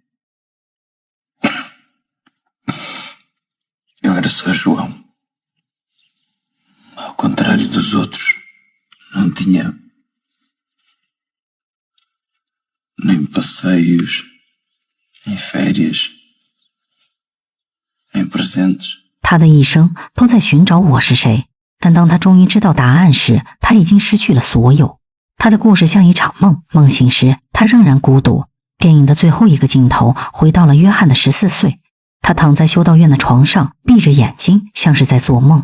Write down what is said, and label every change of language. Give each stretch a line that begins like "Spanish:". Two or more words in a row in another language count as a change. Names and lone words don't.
Portuguese: Eu era só João. Ao contrário dos outros, não tinha nem passeios, nem férias, nem presentes。
Chinese: 他的一生都在寻找我是谁，但当他终于知道答案时，他已经失去了所有。他的故事像一场梦，梦醒时他仍然孤独。电影的最后一个镜头回到了约翰的14岁，他躺在修道院的床上，闭着眼睛，像是在做梦。